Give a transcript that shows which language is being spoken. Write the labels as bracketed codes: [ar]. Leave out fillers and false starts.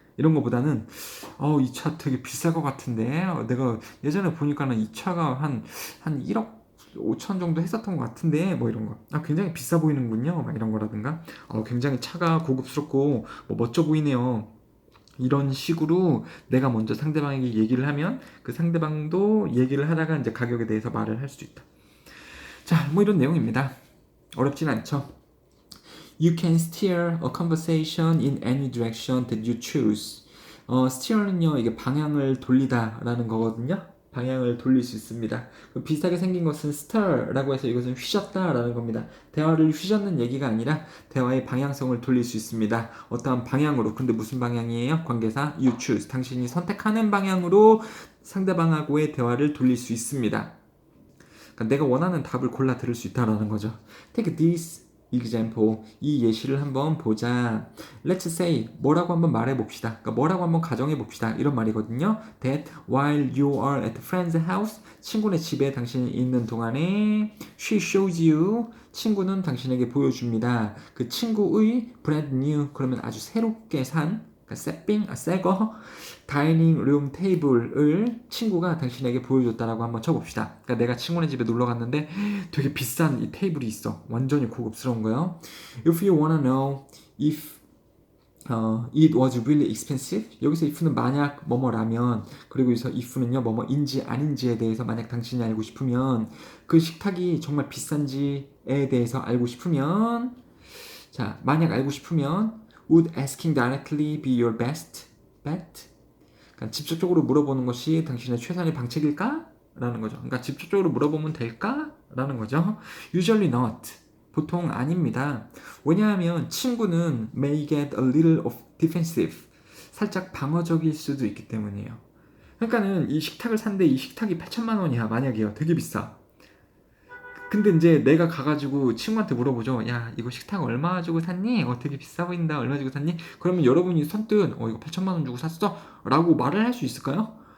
[ko] 이런 거보다는 이 차 되게 비쌀 것 같은데 내가 예전에 보니까는 이 차가 한 1억 5천 정도 했었던 것 같은데 뭐 이런 거 굉장히 비싸 보이는군요 막 이런 거라든가 굉장히 차가 고급스럽고 뭐 멋져 보이네요 이런 식으로 내가 먼저 상대방에게 얘기를 하면 그 상대방도 얘기를 하다가 이제 가격에 대해서 말을 할 수도 있다. 자, 뭐 이런 내용입니다. 어렵진 않죠. [en] You can steer a conversation in any direction that you choose. [ko] steer는요, 이게 방향을 돌리다라는 거거든요. 방향을 돌릴 수 있습니다. 비슷하게 생긴 것은 stir라고 해서 이것은 휘젓다라는 겁니다. 대화를 휘젓는 얘기가 아니라 대화의 방향성을 돌릴 수 있습니다. 어떠한 방향으로, 근데 무슨 방향이에요? [en] 관계사 you choose. [ko] 당신이 선택하는 방향으로 상대방하고의 대화를 돌릴 수 있습니다. 그러니까 내가 원하는 답을 골라 들을 수 있다라는 거죠. [en] Take this example, [ko] 이 예시를 한번 보자. [en] Let's say, [ko] 뭐라고 한번 말해봅시다. 그러니까 뭐라고 한번 가정해봅시다. 이런 말이거든요. [en] That while you are at a friend's house, [ko] 친구네 집에 당신이 있는 동안에 [en] she shows you, [ko] 친구는 당신에게 보여줍니다. 그 친구의 [en] brand new, [ko] 그러면 아주 새롭게 산 새거 다이닝 룸 테이블을 친구가 당신에게 보여줬다라고 한번 쳐봅시다. 그러니까 내가 친구네 집에 놀러 갔는데 되게 비싼 이 테이블이 있어. 완전히 고급스러운 거요. [en] If you wanna know if it was really expensive. [ko] 여기서 if는 만약 뭐뭐라면 그리고 여기서 if는요 뭐뭐인지 아닌지에 대해서 만약 당신이 알고 싶으면 그 식탁이 정말 비싼지에 대해서 알고 싶으면 자 만약 알고 싶으면 [en] Would asking directly be your best bet? [ko] 그러니까 직접적으로 물어보는 것이 당신의 최선의 방책일까? 라는 거죠. 그러니까 직접적으로 물어보면 될까? 라는 거죠. [en] Usually not. [ko] 보통 아닙니다. 왜냐하면 친구는 [en] may get a little of defensive. [ko] 살짝 방어적일 수도 있기 때문이에요. 그러니까는 이 식탁을 샀는데 이 식탁이 8천만 원이야. 만약에요. 되게 비싸. 근데 이제 내가 가가지고 친구한테 물어보죠. 야, 이거 식탁 얼마 주고 샀니? 되게 비싸 보인다. 얼마 주고 샀니? 그러면 여러분이 선뜻, 이거 8천만 원 주고 샀어? 라고 말을 할 수 있을까요?